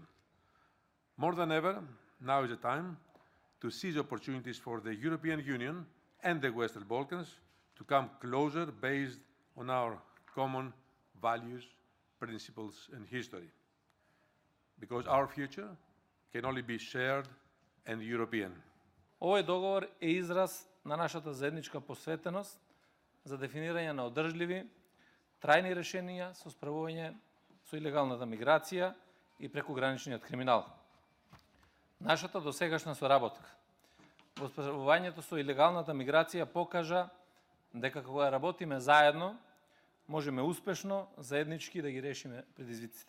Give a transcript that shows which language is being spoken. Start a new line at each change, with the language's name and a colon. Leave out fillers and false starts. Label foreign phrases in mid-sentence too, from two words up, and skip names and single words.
English: More than ever, now is the time to seize opportunities for the European Union and the Western Balkans to come closer based on our common values, principles, and history. Because our future can only be shared and European.
Macedonian: Овој договор е израз на нашата заедничка посветеност за дефинирање на одржливи, трајни решенија со справување со илегалната миграција и прекограничниот криминал. Нашата досегашна соработка во справувањето со илегалната миграција покажа дека кога работиме заедно, можеме успешно, заеднички да ги решиме предизвиците.